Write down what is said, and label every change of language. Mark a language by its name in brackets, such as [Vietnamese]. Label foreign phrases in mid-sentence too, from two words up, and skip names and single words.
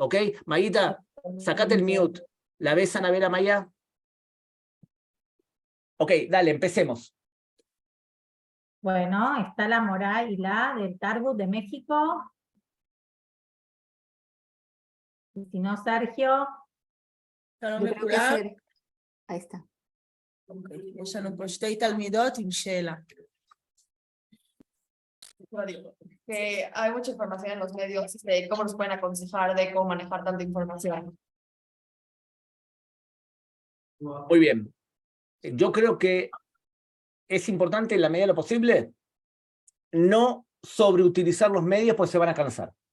[Spanish] ¿Ok? Mayita, sacate el mute. ¿La ves, Anabela, Maya? Ok, dale, empecemos. Bueno, está la Morá y la del Tarbut de México. Y si no, Sergio. [Hebrew] שלום [Spanish] Yo creo que [Hebrew] לכולם. [Spanish] ahí está. [Hebrew] יש לנו פה שתי תלמידות עם שאלה. [Spanish] Que hay mucha información en los medios de cómo nos pueden aconsejar de cómo manejar tanta información. Muy bien. Yo creo que es importante, en la medida de lo posible, no sobreutilizar los medios porque se van a cansar.